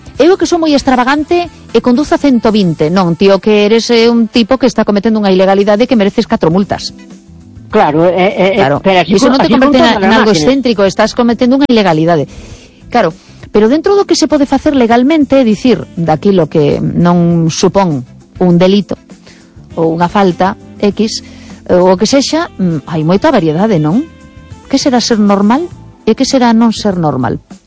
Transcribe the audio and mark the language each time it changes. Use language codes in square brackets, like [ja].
[gl] Eu que sou moi extravagante e conduzo a 120. Non, tío, que eres un tipo que está cometendo unha ilegalidade que mereces 4 multas. Claro, claro. [es] Pero así, eso no te convierte en algo excéntrico, estás cometiendo una ilegalidad. [gl] Claro, pero dentro do que se pode facer legalmente, dicir, daqui lo que non supón un delito ou unha falta X, o que sexa, hai moita variedade, non? Que será ser normal e que será non ser normal?